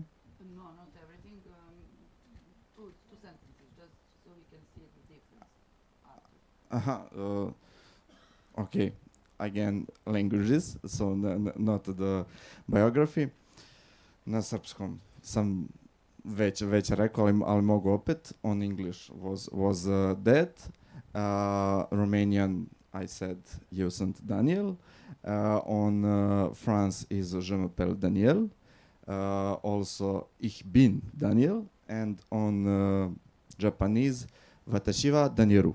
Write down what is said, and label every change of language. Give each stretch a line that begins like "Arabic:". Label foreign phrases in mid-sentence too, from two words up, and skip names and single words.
English: No, not everything. Two sentences, just so we can see the difference. Okay. Again, languages, so not the biography.
Serbian: Na srpskom sam već rekao, ali mogu opet.
English: On English was dead. Romanian, I said,
Romanian: Eu sunt Daniel.
English: On France is
French: Je m'appelle Daniel.
English: Also,
German: Ich bin Daniel.
English: And on Japanese,
Japanese: わたしはダニエル.